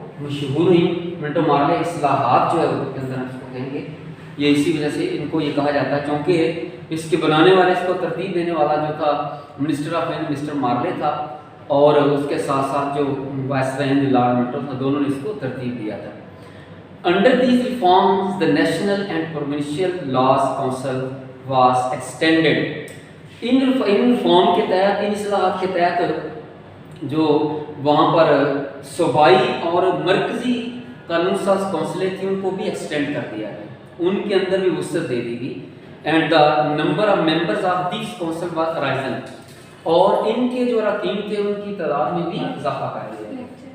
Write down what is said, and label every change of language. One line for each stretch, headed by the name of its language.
Urdu: مشہور ہوئی منٹو مارلے اصلاحات جو ہے اردو کے اندر ہم اس کو کہیں گے. یہ اسی وجہ سے ان کو یہ کہا جاتا ہے کیونکہ اس کے بنانے والے اس کو ترتیب دینے والا جو تھا منسٹر آف ہند مسٹر مارلے تھا اور اس کے ساتھ ساتھ جو وائسرائے ہند لارڈ منٹو تھا دونوں نے اس کو ترتیب دیا تھا.
English: Under these reforms, the National and Provincial Laws Council was extended.
Urdu: In reform کے تحت ان اصلاحات کے تحت جو وہاں پر صوبائی اور مرکزی قانون ساز کونسلیں تھیں ان کو بھی ایکسٹینڈ کر دیا گیا, ان کے اندر بھی وسعت دے دی گئی.
English: and the number of members of these council was risen,
Urdu: اور ان کے جو اراکین تھے ان کی تعداد میں بھی اضافہ کر دیا گیا.